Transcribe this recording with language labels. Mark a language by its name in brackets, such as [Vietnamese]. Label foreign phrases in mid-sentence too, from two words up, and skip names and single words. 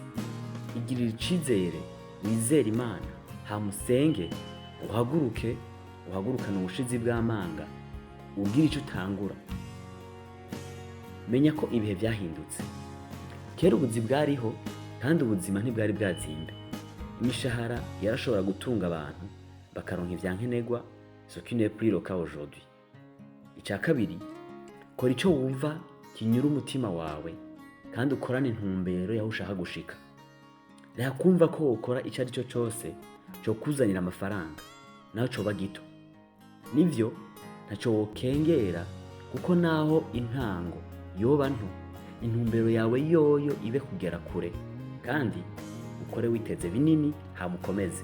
[Rundi] Igirira icizere, wizere Imana, hamusenge, uhagurukana ubushizi bw'amanga, ugira ico utangura. Menya ko ibihe vyahindutse. Kera ubuzi bwariho kandi ubuzima ntibwari bwazimbe. Imishahara yarashobora gutunga abantu bakaronka ivyankenerwa, [French] ce qui n'est plus le cas aujourd'hui. [Rundi] Ica kabiri, kora ico wumva kinyura umutima wawe kandi ukorane intumbero yaho ushaka gushika. Reha kumva ko ukora ico ari cyo cose cyo kuzanira amafaranga naho coba gito. Nivyo ntaco wokengera, kuko naho intango yoba nto, intumbero yawe yoyo ibe kugera kure, kandi ukore witeze binini hamukomeze.